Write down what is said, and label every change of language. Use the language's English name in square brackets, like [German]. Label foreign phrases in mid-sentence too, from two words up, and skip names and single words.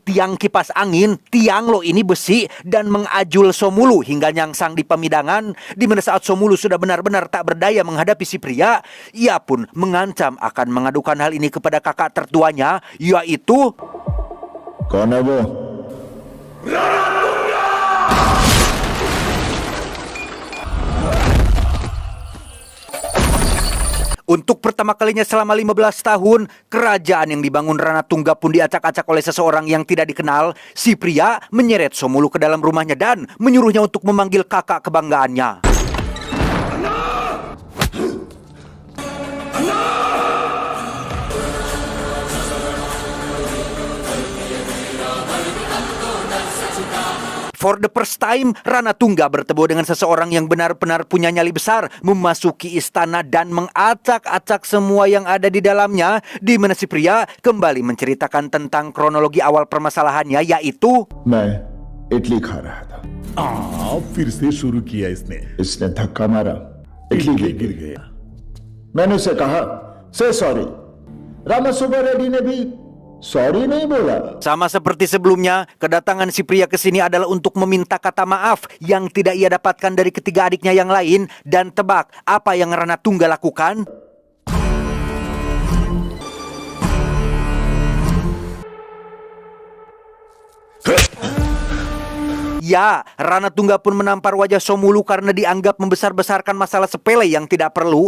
[Indonesian] tiang kipas angin, tiang lo ini besi, dan mengajul Somulu hingga nyangsang di pemidangan, di mana saat Somulu sudah benar-benar tak berdaya menghadapi si pria, ia pun mengancam akan mengadukan hal ini kepada kakak tertuanya, yaitu [Hindi] कौन है वो? [Indonesian] Untuk pertama kalinya selama 15 tahun, kerajaan yang dibangun Ranatungga pun diacak-acak oleh seseorang yang tidak dikenal. Si pria menyeret Somulu ke dalam rumahnya dan menyuruhnya untuk memanggil kakak kebanggaannya. [English] For the first time, [Indonesian] Ranatungga bertemu dengan seseorang yang benar-benar punya nyali besar, memasuki istana dan mengacak-acak semua yang ada di dalamnya, di mana si pria kembali menceritakan tentang kronologi awal permasalahannya, yaitu [Hindi] मैं इडली खा रहा था. फिर से शुरू किया इसने धक्का मारा, इडली गिर गया. मैंने उसे कहा से सॉरी. रामा सुब्बा रेड्डी ने भी sorry नहीं बोला. [Indonesian] Sama seperti sebelumnya, kedatangan si pria ke sini adalah untuk meminta kata maaf yang tidak ia dapatkan dari ketiga adiknya yang lain. Dan tebak apa yang Ranatungga lakukan? Ya, Ranatungga pun menampar wajah Somulu karena dianggap membesar-besarkan masalah sepele yang tidak perlu.